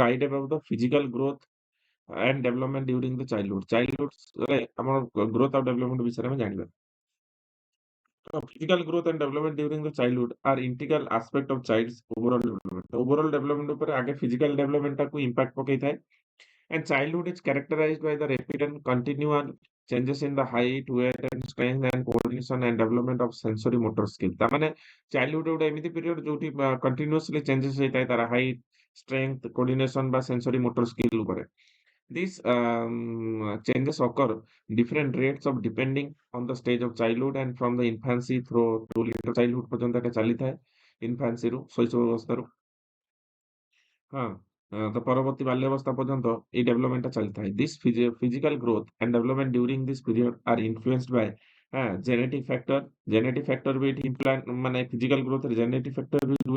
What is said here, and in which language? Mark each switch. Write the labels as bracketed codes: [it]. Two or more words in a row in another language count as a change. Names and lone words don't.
[en] right about the physical growth and development during the childhood. [or] ଚାଇଲ୍ଡହୁଡରେ ଆମର ଗ୍ରୋଥ୍ ଆଉ ଡେଭଲପମେଣ୍ଟ ବିଷୟରେ ଆମେ ଜାଣିବା। [en] ତ physical growth and development during the childhood are integral aspect of childs overall development. overall development [or] ଉପରେ ଆଗେ [en] physical developmentଟାକୁ impact [or] ପକେଇଥାଏ। [en] And childhood is characterized by the rapid and continual changes in the height, weight, and strength, and coordination and development of sensory motor skill। [or] ତା ମାନେ ଚାଇଲ୍ଡହୁଡ ଗୋଟେ ଏମିତି ପିରିୟଡ ଯୋଉଠି [en] continuously changes [or] ହେଇଥାଏ ତାର [en] height, strength, coordination [or] ବା [en] sensory motor skill [or] ଉପରେ। [en] These changes occur different rates of depending on the stage of childhood and from the infancy through to later childhood [or] ପର୍ଯ୍ୟନ୍ତ ଏଟା ଚାଲିଥାଏ। ଇନଫାନ୍ସିରୁ ଶୈଶବ ଅବସ୍ଥାରୁ ହଁ ତ ପରବର୍ତ୍ତୀ ବାଲ୍ୟାବସ୍ଥା ପର୍ଯ୍ୟନ୍ତ ଏଇ ଡେଭଲପମେଣ୍ଟଟା ଚାଲିଥାଏ। [en] this physical growth and development during this period are influenced by genetic factor. genetic factor [or] ବି ଏଠି ମାନେ [en] physical growthରେ genetic factor [or] ବି ରୁହେ।